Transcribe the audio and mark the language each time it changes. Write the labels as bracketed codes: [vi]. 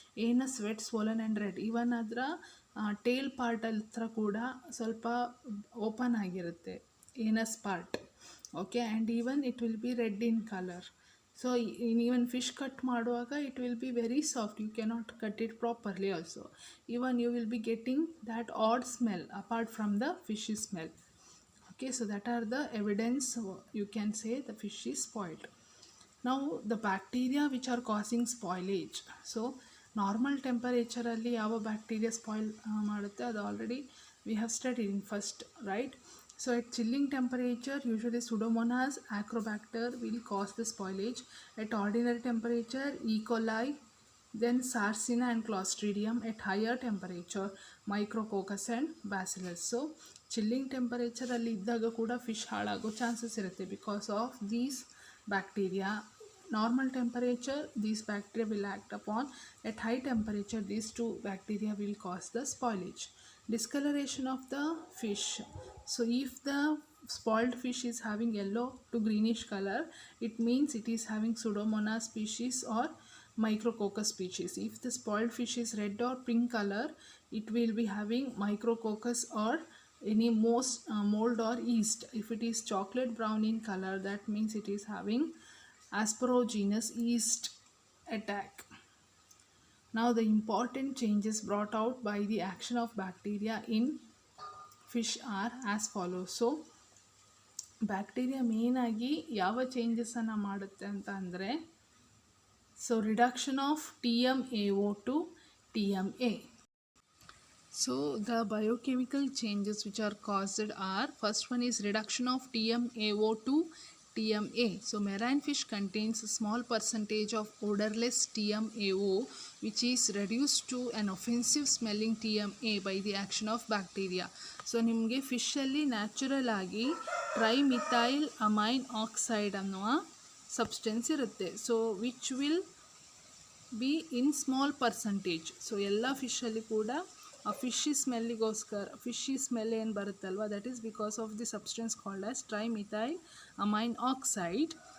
[en] Anus wet, swollen and red. Even [kn] ಅದರ [en] tail part [kn] ಹತ್ರ ಕೂಡ ಸ್ವಲ್ಪ [en] open [kn] ಆಗಿರುತ್ತೆ, [en] Anus part. Okay, and even it will be red in colour. So even fish cut [kn] ಮಾಡುವಾಗ [en] It will be very soft, you cannot cut it properly also. Even you will be getting that odd smell apart from the fish smell. Okay, so that are the evidence you can say the fish is spoiled. Now the bacteria which are causing spoilage. So normal temperature [kn] alli yava bacteria spoil madutte adu [en] already we have studied in first, right? So at chilling temperature usually Pseudomonas acrobacter will cause the spoilage. At ordinary temperature E. coli, then Sarcina and Clostridium. At higher temperature Micrococcus and Bacillus. [kn] So chilling ಟೆಂಪರೇಚರಲ್ಲಿ ಇದ್ದಾಗ ಕೂಡ fish ಹಾಳಾಗೋ chances ಇರುತ್ತೆ [en] Because of these bacteria. [kn] Normal temperature [en] these bacteria will act upon. At high temperature these two bacteria will cause the spoilage. Discoloration of the fish. So if the spoiled fish is having yellow to greenish color, it means it is having Pseudomonas species or Micrococcus species. If the spoiled fish is red or pink color, it will be having Micrococcus or any mold or yeast. If it is chocolate brown in color, that means it is having aspergillus yeast attack. Now the important changes brought out by the action of bacteria in fish are as follows. [kn] So bacteria main ಆಗಿ ಯಾವ ಚೇಂಜಸನ್ನು ಮಾಡುತ್ತೆ ಅಂತ ಅಂದರೆ, [en] So reduction of TMAO to TMA. So the biochemical changes which are caused are, first one is reduction of TMAO to TMA. So marine fish contains a small percentage of odorless TMAO which is reduced to an offensive smelling TMA by the action of bacteria. [kn] So ನಿಮಗೆ ಫಿಶಲ್ಲಿ natural ಆಗಿ trimethyl amine oxide ಅನ್ನುವ substance ಇರುತ್ತೆ. [en] So which will be in small percentage. [kn] So ಎಲ್ಲ ಫಿಶಲ್ಲಿ ಕೂಡ ಆ fishy ಸ್ಮೆಲ್ಲಿಗೋಸ್ಕರ fishy smell ಏನು ಬರುತ್ತಲ್ವ, [en] That is because of the substance called as trimethyl amine oxide.